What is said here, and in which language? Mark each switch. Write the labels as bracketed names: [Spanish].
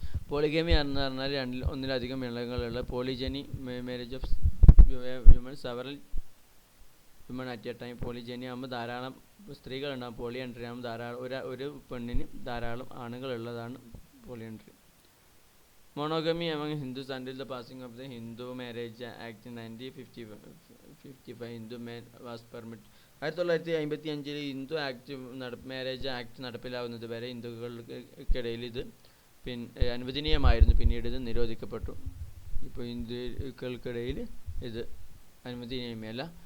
[Malayalam] Polygamy എന്ന് പറഞ്ഞാൽ ഒന്നിലധികം ഇണകളുള്ള പോളിജനി [English] Marriage of women several women at a time. [Malayalam] പോളിജനി ആകുമ്പോൾ ധാരാളം സ്ത്രീകളുണ്ടാകും. പോളിയൻട്രി ആകുമ്പോൾ ധാരാളം ഒരു പെണ്ണിന് ധാരാളം ആണുങ്ങളുള്ളതാണ് പോളിയൻട്രി. [English] Monogamy among Hindus until the passing of the Hindu Marriage Act in 1955 Hindu man was permitted. [Malayalam] 1955 Hindu marriage act നടപ്പിലാവുന്നത് വരെ ഹിന്ദുക്കൾക്കിടയിൽ ഇത് അനുവദനീയമായിരുന്നു. പിന്നീട് ഇത് നിരോധിക്കപ്പെട്ടു. ഇപ്പോൾ ഹിന്ദുക്കൾക്കിടയിൽ ഇത് അനുവദനീയമല്ല.